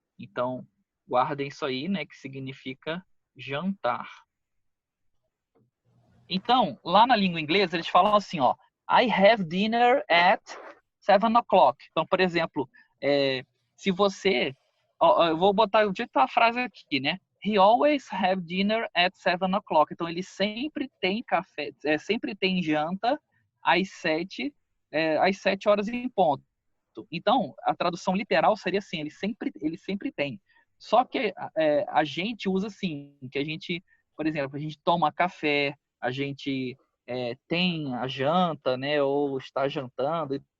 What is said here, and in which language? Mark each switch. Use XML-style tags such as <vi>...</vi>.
<pt>Então, guardem isso aí, né? Que significa jantar. Então, lá na língua inglesa, eles falam assim, ó.</pt> <en>I have dinner at 7 o'clock.</en> <pt>Então, por exemplo, se você... Ó, eu vou botar o dito a frase aqui, né?</pt> <en>He always have dinner at 7 o'clock.</en> <pt>Então, ele sempre tem café, sempre tem janta às 7 horas em ponto. Então, a tradução literal seria assim, ele sempre tem. Só que a gente usa assim, que a gente, por exemplo, a gente toma café, a gente tem a janta, né, ou está jantando.</pt>